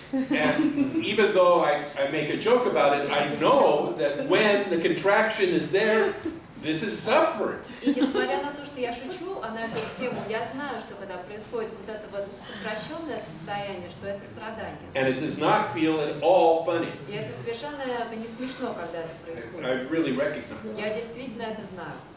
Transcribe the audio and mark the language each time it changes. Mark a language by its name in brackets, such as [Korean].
[English] And even though I make a joke about it, I know that when the contraction is there, This is suffering. [Russian] И несмотря на то, что я шучу на эту тему, я знаю, что когда происходит вот это вот сокращенное состояние, что это страдание. [English] And it does not feel at all funny. [Russian] И это совершенно не смешно, когда это [English] I [Russian] происходит. [English] really recognize it. [Russian] Я действительно это знаю.